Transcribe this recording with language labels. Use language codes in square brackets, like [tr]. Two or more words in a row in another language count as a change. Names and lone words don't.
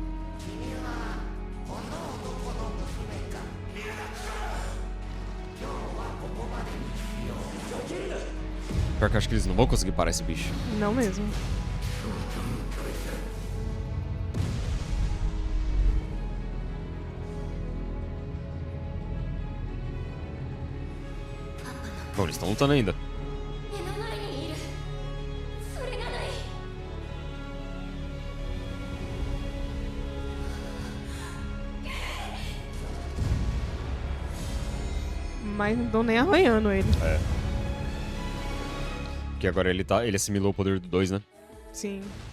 [pt] Pior que eu acho que eles não vão conseguir parar esse bicho. Não mesmo. Bom, eles estão lutando ainda. [ja] 目の前にいる。それがない。 [pt] Mas não estão nem arranhando ele. Porque agora ele assimilou o poder do 2, né? Sim.